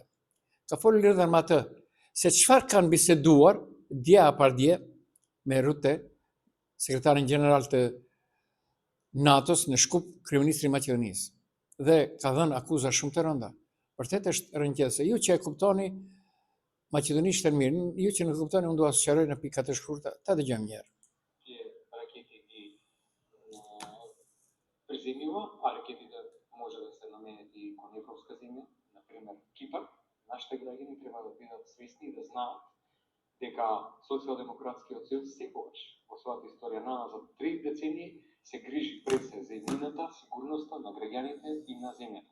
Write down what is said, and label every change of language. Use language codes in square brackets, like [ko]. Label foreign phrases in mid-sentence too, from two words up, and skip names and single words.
[sq] Ka folur lidhur me atë se çfarë kanë biseduar dje apo dje me Rute, sekretarin gjeneral të NATO-s në Shkup, kryeministri i Maqedonisë. Dhe ka dhënë akuza shumë të rënda. Vërtet është rënqese. Ju që e kuptoni maqedonisht të mirë, ju që nuk kuptoni, unë dua të sqaroj në pika të shkurta, ta dëgjojmë një herë. [mk] Ракети ги приземјува, а ракетите може да се наменет и кон европска земја, например Кипар. Нашите граѓани треба да бидат свесни и да знаат дека Социјалдемократскиот сојуз секогаш во својата историја наназад 3 децении се грижи пред се за иднината, сигурноста на граѓаните и на земјата.